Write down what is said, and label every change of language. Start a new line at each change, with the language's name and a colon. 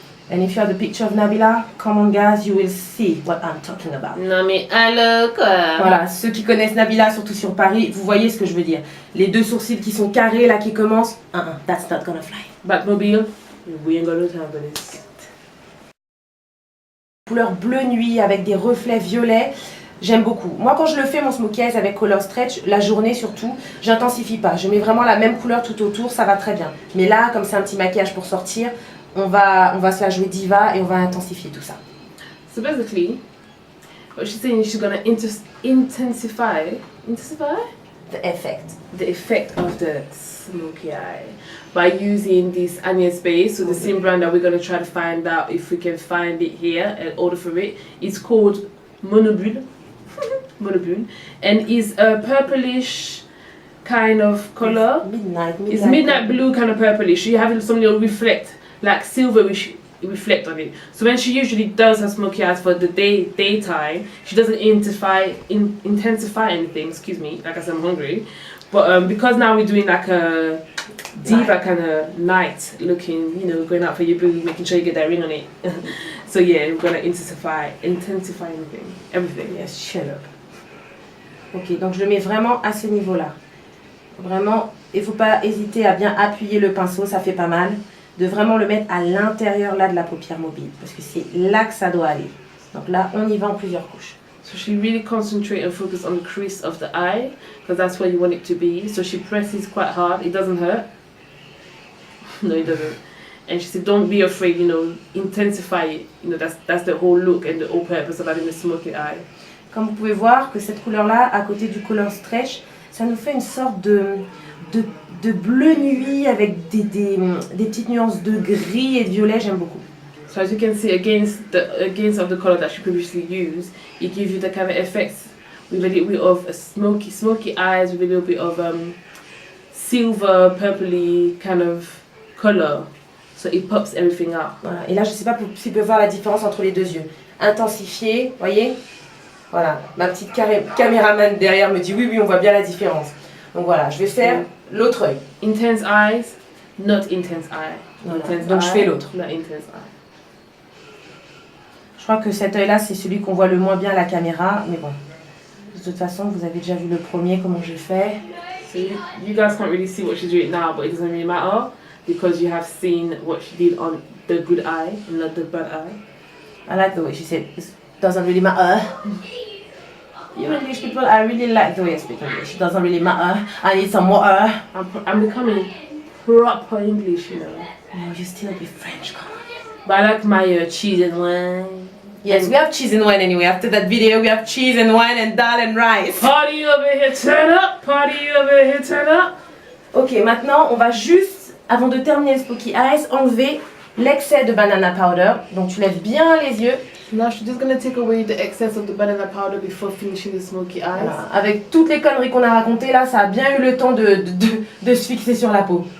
English: And if you have the picture of Nabila, come on guys, you will see what I'm talking about.
French: Non mais allô quoi. Voilà, ceux qui connaissent Nabila, surtout sur Paris, vous voyez ce que je veux dire. Les deux sourcils qui sont carrés là, qui commencent,
English: that's not gonna fly. Batmobile, we ain't got no time for this.
French: Couleur bleu nuit avec des reflets violets, j'aime beaucoup. Moi quand je le fais mon smokey eyes avec Color Stretch, la journée surtout, j'intensifie pas. Je mets vraiment la même couleur tout autour, ça va très bien. Mais là, comme c'est un petit maquillage pour sortir, on va se la jouer diva et on va intensifier tout ça.
English: So basically, what she's saying is she's gonna intensify the effect of the smoky eye by using this Agnès B, so the same brand that we're gonna try to find out if we can find it here and order for it. It's called Monobule, Monobule, and is a purplish kind of color. It's midnight blue kind of purplish. You have some little reflect, like silverish reflect on it. So when she usually does her smoky eyes for the daytime, she doesn't intensify anything. Excuse me, like I said, I'm hungry. But because now we're doing like a diva kind of night looking, going out for your boo, making sure you get that ring on it. So yeah, we're gonna intensify everything. Yes, shut up.
French: Ok, donc je le mets vraiment à ce niveau-là. Vraiment, il ne faut pas hésiter à bien appuyer le pinceau, ça fait pas mal. De vraiment le mettre à l'intérieur là de la paupière mobile, parce que c'est là que ça doit aller. Donc là, on y va en plusieurs couches.
English: So she really concentrates and focus on the crease of the eye, because that's where you want it to be. So she presses quite hard. It doesn't hurt. No, it doesn't. And she said, don't be afraid, intensify it. That's the whole look and the whole purpose of having a smoky eye.
French: Comme vous pouvez voir que cette couleur-là, à côté du Color Stretch, ça nous fait une sorte de bleu nuit avec des petites nuances de gris et de violet, j'aime beaucoup.
English: So as you can see, against of the color that she previously used, it gives you the kind of effects with a little bit of smoky eyes, with a little bit of silver, purpley kind of color. So it pops everything out.
French: Voilà. Et là, je ne sais pas si vous pouvez voir la différence entre les deux yeux. Intensifié, voyez. Voilà, ma petite caméraman derrière me dit oui, on voit bien la différence. Donc voilà, je vais faire l'autre œil.
English: Intense eyes, not intense eye.
French: Voilà.
English: Intense
French: Donc je fais l'autre.
English: Not intense eye.
French: Je crois que cet œil-là, c'est celui qu'on voit le moins bien à la caméra, mais bon. De toute façon, vous avez déjà vu le premier, comment j'ai fait.
English: So you guys can't really see what she's doing now, but it doesn't really matter because you have seen what she did on the good eye, not the bad eye. I like the way she said, it doesn't really matter. You English people, I really like the way I speak English. It doesn't really matter. I need some water. I'm becoming proper English, you know. No, you still be French, come on. But I like my cheese and wine. Yes, we have cheese and wine anyway. After that video, we have cheese and wine and dal and rice. Party over here, turn up. Party over here, turn up.
French: Ok, maintenant, on va juste, avant de terminer le Smokey Eyes, enlever l'excès de banana powder. Donc tu lèves bien les yeux.
English: Now she's just gonna take away the excess of the banana powder before finishing the smoky eyes.
French: Voilà. Avec toutes les conneries qu'on a racontées, là, ça a bien eu le temps de se fixer sur la peau.